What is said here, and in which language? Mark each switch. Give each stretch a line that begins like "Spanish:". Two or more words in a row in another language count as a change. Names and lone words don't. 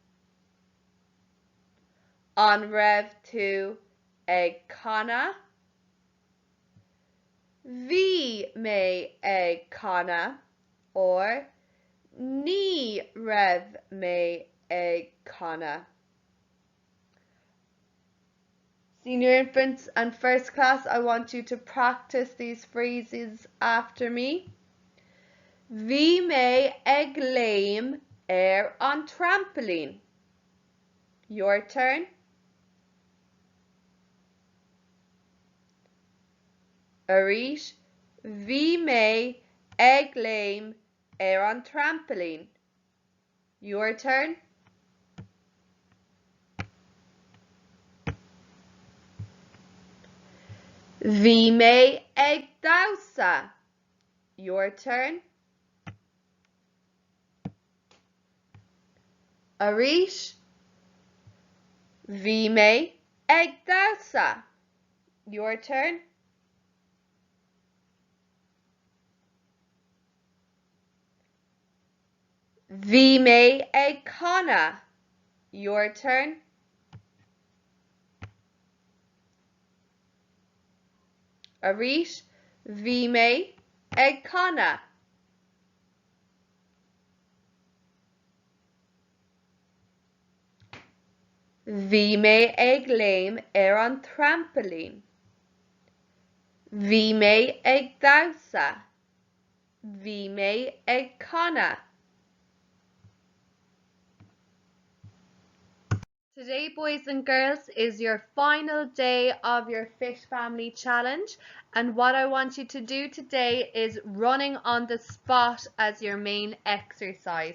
Irish: An raibh tú ag canna. Bhí mé ag canna. Or ní raibh mé ag canna.
English: Senior infants and first class, I want you to practice these phrases after me.
Irish: Bhí mé ag léim an trampoline.
English: Your turn.
Irish: Arís, bhí mé ag léim an trampoline.
English: Your turn.
Irish: Bhí mé ag damhsa.
English: Your turn.
Irish: Arís, bhí mé ag damhsa.
English: Your turn.
Irish: Bhí mé ag canna.
English: Your turn.
Irish: Arís, bhí mé ag canna. Bhí mé ag léim an trampoline. Bhí mé ag damhsa. Bhí mé ag canna.
English: Today, boys and girls, is your final day of your Fish Family Challenge, and what I want you to do today is running on the spot as your main exercise.